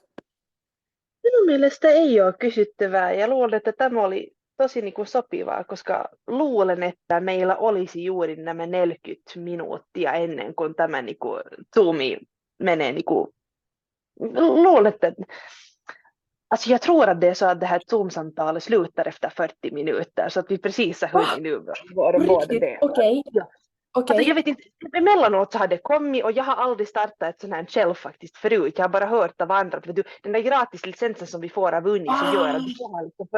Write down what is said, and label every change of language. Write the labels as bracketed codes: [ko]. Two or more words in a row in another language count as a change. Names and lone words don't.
[fi] Minun mielestä ei ole kysyttävää ja luulen, että tämä oli tosi niin kuin sopivaa, koska luulen, että meillä olisi juuri nämä 40 minuuttia ennen kuin tämä niin kuin, Zoomi menee. Niin kuin, luulen, että [sv] alltså jag tror att det är så att det här Zoom-samtalet slutar efter 40 minuter så att vi precis har Ah, hunnit nu på båda riktigt? delar. Okej. Ja. Alltså, jag Okej. vet inte, emellanåt så har det kommit och jag har aldrig startat ett sånt här själv faktiskt förut. Jag har bara hört av andra att vet du, den där gratislicensen som vi får av Uni så gör att du får ha liksom